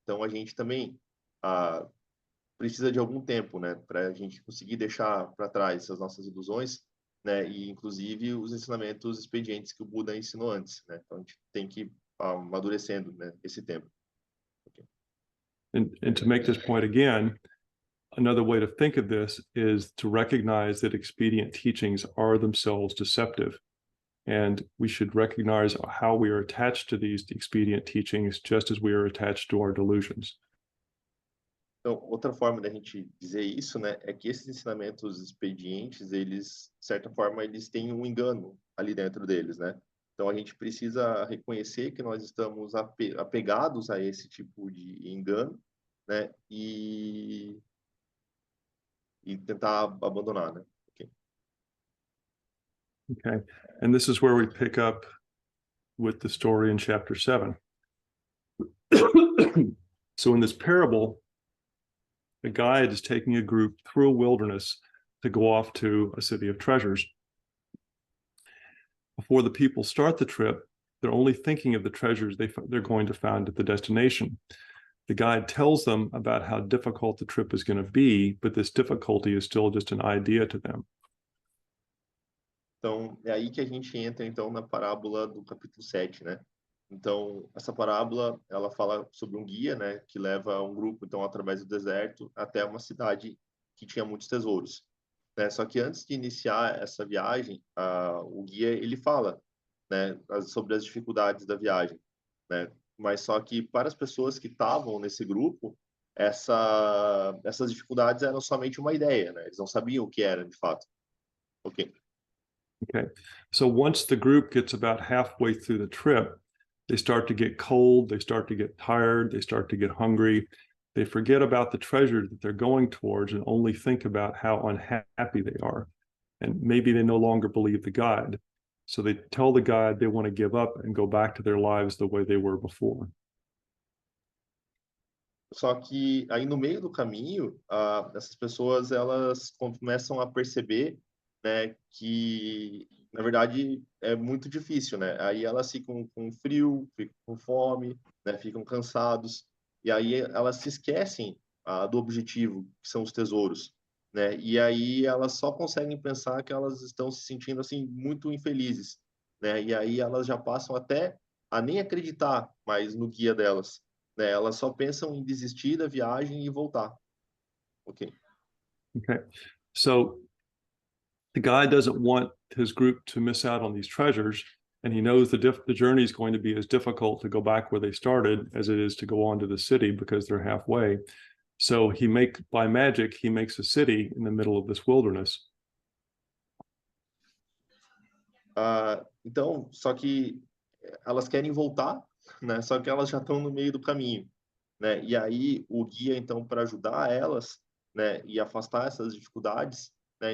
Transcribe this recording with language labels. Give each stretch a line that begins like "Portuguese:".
Portuguese: Então, a gente também precisa de algum tempo, né, para a gente conseguir deixar para trás essas nossas ilusões, né, e inclusive os ensinamentos expedientes que o Buda ensinou antes, né. Então a gente tem que ir amadurecendo, né, esse tempo.
English: Okay. And to make this point again, another way to think of this is to recognize that expedient teachings are themselves deceptive. And we should recognize how we are attached to these expedient teachings just as we are attached to our delusions.
Portuguese: Então, outra forma da gente dizer isso, né, é que esses ensinamentos expedientes, eles, de certa forma, eles têm um engano ali dentro deles, né? Então, a gente precisa reconhecer que nós estamos apegados a esse tipo de engano, né? E tentar abandonar, né?
English: Okay. And this is where we pick up with the story in chapter 7. So in this parable, a guide is taking a group through a wilderness to go off to a city of treasures. Before the people start the trip, they're only thinking of the treasures they're going to find at the destination. The guide tells them about how difficult the trip is going to be, but this difficulty is still just an idea to them.
Portuguese: Então, é aí que a gente entra, então, na parábola do capítulo 7, né? Então, essa parábola, ela fala sobre um guia, né, que leva um grupo, então, através do deserto até uma cidade que tinha muitos tesouros, né? Só que antes de iniciar essa viagem, o guia, ele fala, né, sobre as dificuldades da viagem, né? Mas só que para as pessoas que estavam nesse grupo, essas dificuldades eram somente uma ideia, né? Eles não sabiam o que era, de fato.
English: Ok. Okay, so once the group gets about halfway through the trip, they start to get cold, they start to get tired, they start to get hungry. They forget about the treasure that they're going towards and only think about how unhappy they are. And maybe they no longer believe the guide. So they tell the guide they want to give up and go back to their lives the way they were before.
Portuguese: Só que aí no meio do caminho, essas pessoas elas começam a perceber, né, que na verdade é muito difícil, né? Aí elas ficam com frio, ficam com fome, né, ficam cansados e aí elas se esquecem do objetivo, que são os tesouros, né? E aí elas só conseguem pensar que elas estão se sentindo assim muito infelizes, né? E aí elas já passam até a nem acreditar mais no guia delas, né? Elas só pensam em desistir da viagem e voltar.
English: Ok. Okay. So the guy doesn't want his group to miss out on these treasures, and he knows the journey is going to be as difficult to go back where they started as it is to go on to the city because they're halfway. So by magic, he makes a city in the middle of this wilderness.
Portuguese: Então, só que elas querem voltar, né? Só que elas já estão no meio do caminho, né? E aí o guia, então, para ajudar elas, né, e afastar essas dificuldades, né?